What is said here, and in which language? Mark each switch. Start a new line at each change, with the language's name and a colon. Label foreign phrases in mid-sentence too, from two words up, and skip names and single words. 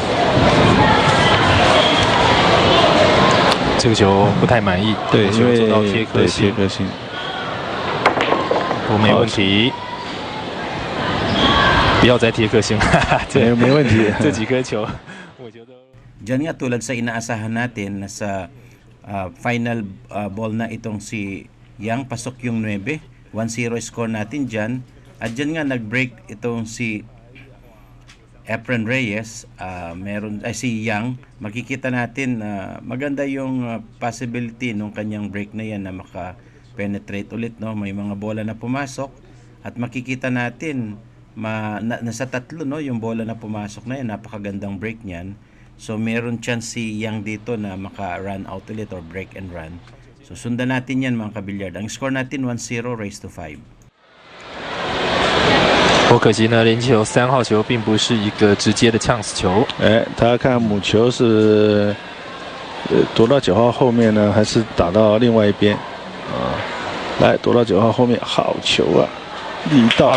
Chinese: 这个球不太满意，对，因为球做到贴颗对星，贴颗星。不没问题。不要再贴颗星，没问题。这几颗球，我觉得。
Filipino: Diyan nga tulad sa inaasahan natin na sa final ball na itong si Yang, pasok yung 9. 1-0 score natin dyan. At dyan nga nag-break itong si Efren Reyes, si Yang. Makikita natin na maganda yung possibility nung kanyang break na yan na maka-penetrate ulit. No? May mga bola na pumasok at makikita natin nasa 3 no, yung bola na pumasok na yan. Napakagandang break niyan. So meron chance si Yang dito na maka-run out ulit or
English: break and run.
Filipino: So sundan natin yan mga kabilyard. Ang score natin 1-0
English: raised to
Filipino: 5.
Chinese: 不可惜呢，连球3号球并不是一个直接的 chance 球。他看母球是躲到9号后面呢，还是打到另外一边啊？来，躲到9号后面，好球啊，力道。